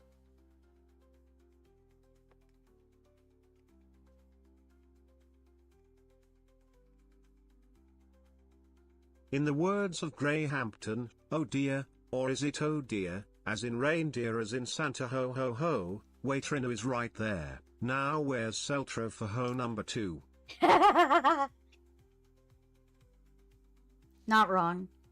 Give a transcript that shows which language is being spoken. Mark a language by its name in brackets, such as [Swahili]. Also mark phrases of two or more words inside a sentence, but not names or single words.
[English] In the words of Greyhampton, oh dear, or is it oh dear, as in reindeer as in Santa ho ho ho, Waitrino is right there. Now where's Seltro for ho number 2? Not wrong.